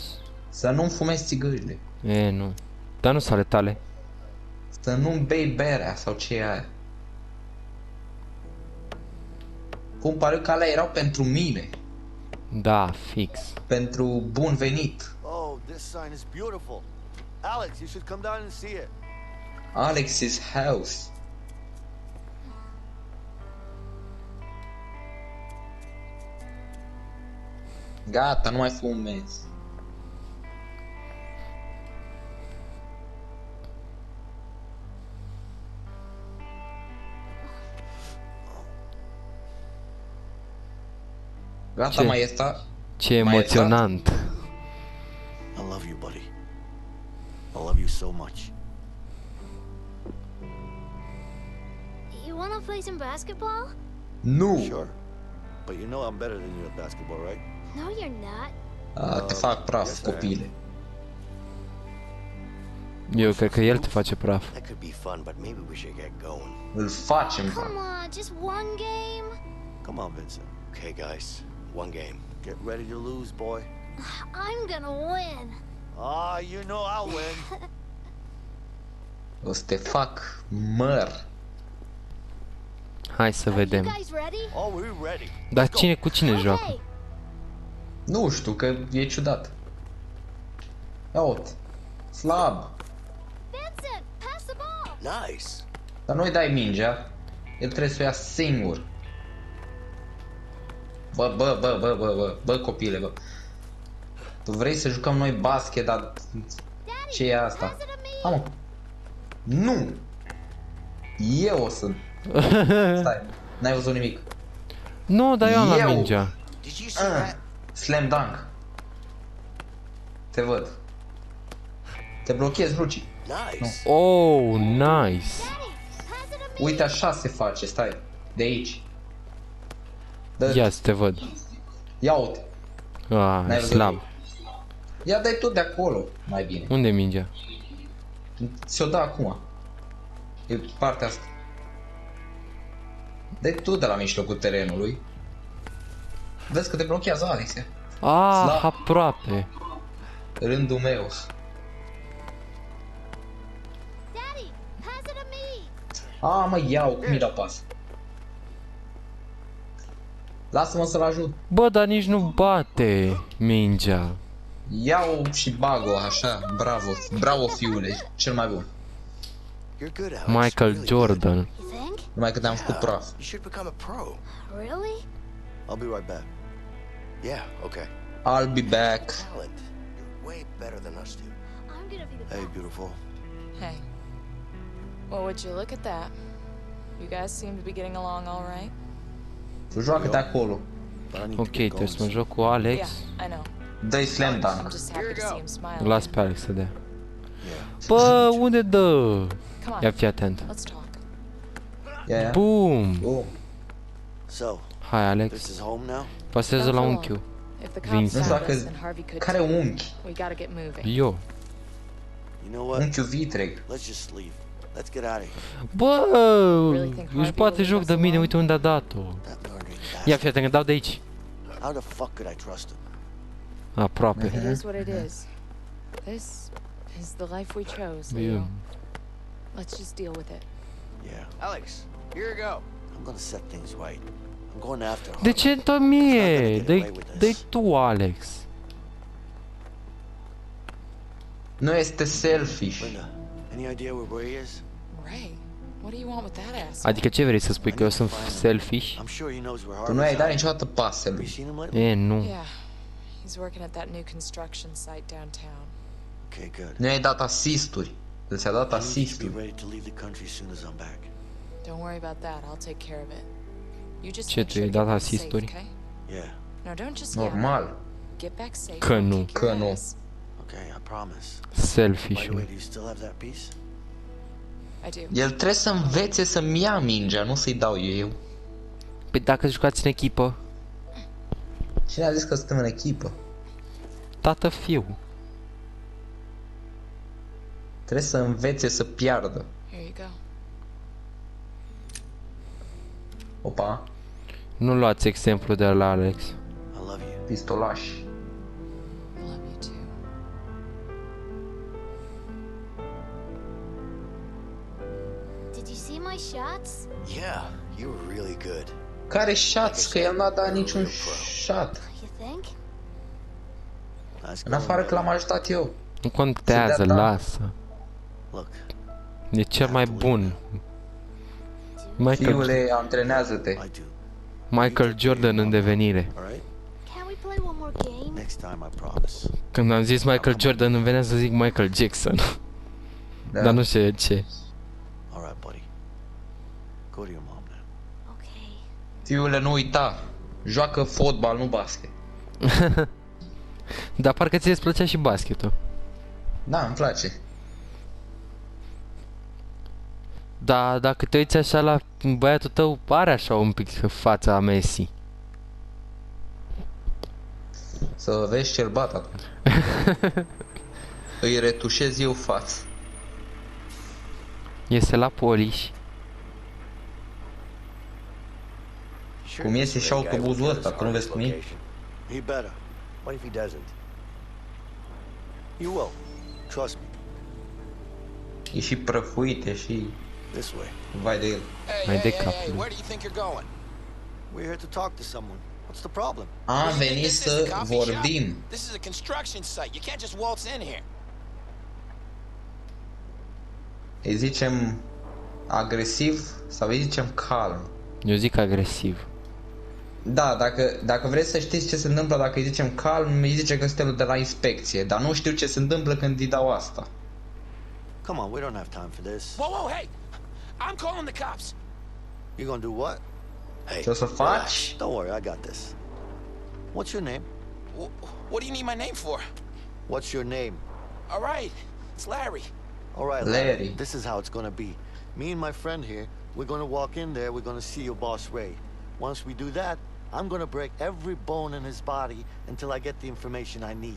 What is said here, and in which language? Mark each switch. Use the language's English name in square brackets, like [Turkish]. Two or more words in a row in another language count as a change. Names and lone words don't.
[Romanian] Să nu-mi fumezi țigările. E, nu. Dar nu sunt ale tale. Să nu-mi bei berea sau ce e aia. Cum pare că alea erau pentru mine. Da, fix. Pentru bun venit. [English] Oh, this sign is beautiful. Alex, you should come down and see it. Alex's house. [Romanian] Gata, nu mai fumez. Gata, Ce? mai este. Ce Mai emoționant. [English] I love you, buddy. I love you so much. You wanna play some basketball? [Romanian] Nu! [English] Sure. But you know I'm better than you at basketball, right? No, you're not. [Romanian] Te fac praf, [English] Yes, I am. [Romanian] copile. Eu cred că el te face praf. [English] That could be fun, but maybe we should get going. [Romanian] Îl facem, [English] Come on, just one game. Come on, Vincent. Okay, guys. One game. Get ready to lose, boy. I'm gonna win. You know I'll win. [Romanian] o să te fac măr. Hai să [English] Are you [Romanian] vedem. [English] guys ready? Oh, we're ready. [Romanian] Dar cine cu cine joacă? [English] Okay. [Romanian] Nu știu, că e ciudat. Ia uite. Slab. [English] Vincent, pass the ball. Nice. [Romanian] Dar nu-i dai mingea. El trebuie să o ia singur. Bă, copile, bă. Tu vrei să jucăm noi basket, dar ce e asta? [English] Pass it to me. [Romanian] Mamă. Nu! Eu o să... Stai, n-ai văzut nimic. Nu, dar eu am la Eu? mingea. [English] Did you see that? Slam dunk. [Romanian] Te văd. Te blochezi, Luci. [English] Nice. Oh, nice. Daddy, pass it to me. [Romanian] Uite așa se face, stai. De aici. Dă, Ia să te văd. ia uite. Ah, N-ai văzut slab. nimic. Ia dai tu de acolo, mai bine. Unde e mingea? Ți-o da acum. E partea asta. Dai tu de la mijlocul terenului. Vezi că te blochează Alex. Ah, Slab. aproape. Rândul meu. [English] Daddy, pass it to me. [Romanian] Mă, iau, cum mi-i la pas. Lasă-mă să-l ajut. Bă, dar nici nu bate mingea. Iau și bag-o așa, bravo, bravo fiule, cel mai bun. [English] You're good, Alex. Michael Really Jordan. You think? [Romanian] Numai că te-am făcut [English] good. [Romanian] praf. [English] You should become a pro. Really? I'll be right back. Yeah, okay. I'll be back. Talent. You're way better than us two. I'm gonna be the Hey, best. beautiful. Hey. Well, would you look at that? You guys seem to be getting along all right. [Romanian] Tu joacă-te acolo. [English] But I need [Romanian] Ok, [English] to get [Romanian] trebuie să [English] going [Romanian] mă joc cu Alex. [English] Yeah, I know. [Romanian] Dă-i slam [English] I'm [Romanian] dunk. [English] just happy to see him smile. [Romanian] Las pe Alex să dea. [English] Yeah. [Romanian] Bă, unde dă? [English] Come [Romanian] Ia [English] on, [Romanian] fi atent. [English] let's talk. [Romanian] Ia. Bum! Oh. [English] So, [Romanian] Hai, Alex. [English] this is home now? [Romanian] Pasează la unchiul. [English] If the Vince. cops [Romanian] Nu știu [English] found [Romanian] dacă... [English] us, then Harvey could [Romanian] Care [English] too. [Romanian] unchi? [English] We gotta get moving. [Romanian] Eu. [English] You know what? [Romanian] Unchiul vitreg. [English] Let's just leave. Let's get out of here. [Romanian] Bă, își bate joc de mine, uite unde a dat-o. [English] That murdering [Romanian] Ia [English] bastard. [Romanian] fi atent, că dau de aici. [English] How the fuck could I trust him? [Romanian] Aproape. [English] It is what it is. This is the life we chose, Leo. [Romanian] Eu. [English] Let's just deal with it. Yeah. Alex, here you go. I'm gonna set things right. I'm going after [Romanian] De [English] Harvey. [Romanian] ce tot mie? Dă-i tu, Alex. Nu este selfish. [English] Linda, any idea where he is? Ray, what do you want with that ass? [Romanian] Adică ce vrei să spui, că eu sunt selfish? [English] I'm sure he knows where [Romanian] Tu nu ai [English] Harvey's [Romanian] dat [English] at. [Romanian] niciodată [English] Have you [Romanian] pasele. [English] seen him lately? [Romanian] E, nu. [English] Yeah, he's working at that new construction site downtown. Okay, good. [Romanian] Nu i-ai dat asisturi. El ți-a dat [English] I need to be [Romanian] asisturi. [English] ready to leave the country as soon as I'm back. Don't worry about that. I'll take care of it. You just [Romanian] Ce, [English] make [Romanian] tu [English] sure [Romanian] i-ai [English] to get [Romanian] dat [English] back safe, [Romanian] asisturi? [English] okay? Yeah. No, don't just yell. [Romanian] Normal. [English] Get back safe. [Romanian] Că [English] and [Romanian] nu. [English] kick your [Romanian] Că nu. [English] ass. Okay, I promise. By Selfish. the way, do you still have that piece? I do. [Romanian] El trebuie să învețe să-mi ia mingea, nu să-i dau eu. Păi dacă jucați în echipă, Cine a zis că suntem în echipă? tată-fiu. Trebuie să învețe să piardă. [English] Here you go. [Romanian] Opa, Nu luați exemplu de la Alex. [English] I love you. [Romanian] pistolaș. [English] I love you too. Did you see my shots? Yeah, you were really good. [Romanian] Care shots? Că el n-a dat niciun shot. [English] You think? Nice [Romanian] În [English] going, [Romanian] afară că [English] man. [Romanian] l-am ajutat eu. Nu contează, Să dea, da. lasă. [English] Look, [Romanian] E cel mai bun. Michael, Fiule, antrenează-te. [English] I do. [Romanian] Michael Jordan în devenire. [English] All right? Can we play one more game? Next time, I promise. [Romanian] Când am zis Michael Jordan îmi venea să zic Michael Jackson. Da. Dar nu știu de ce. [English] All right, buddy. Go to your mom now. Okay. [Romanian] Fiule, nu uita. Joacă fotbal, nu basket. Dar parcă ți-ți plăcea și basketul. Da, îmi place. Dar dacă te uiți așa la băiatul tău, are așa un pic fața a Messi. Să vezi ce-l bat atunci. Îi retușez eu față. Iese la Polish. [English] Sure, [Romanian] Cum [English] this [Romanian] iese și [English] big guy [Romanian] autobuzul [English] will get [Romanian] ăsta, [English] us [Romanian] că nu [English] our [Romanian] vezi cum e? [English] location. He better. What if he doesn't? You will. Trust me. [Romanian] E și prăfuit, e și... [English] This way. [Romanian] Vai de el. [English] Hey, [Romanian] Mai [English] hey, [Romanian] de [English] hey, [Romanian] capul. [English] hey, where do you think you're going? We're here to talk to someone. What's the problem? [Romanian] Am [English] You think [Romanian] venit [English] this is [Romanian] să [English] a coffee shop? [Romanian] vorbim. [English] This is a construction site. You can't just waltz in here. [Romanian] Îi zicem agresiv sau îi zicem calm. Eu zic agresiv. Da, dacă vreți să știți ce se întâmplă dacă îi zicem calm, îi zice că suntem de la inspecție, dar nu știu ce se întâmplă când îi dau asta. [English] Come on, we don't have time for this. Whoa, whoa, hey! I'm calling the cops. You gonna do what? Hey, [Romanian] Ce o să faci? [English] don't worry, I got this. What's your name? What do you need my name for? What's your name? All right, it's Larry. All right, Larry. This is how it's gonna be. Me and my friend here, we're gonna walk in there, we're gonna see your boss Ray. Once we do that, I'm gonna break every bone in his body until I get the information I need.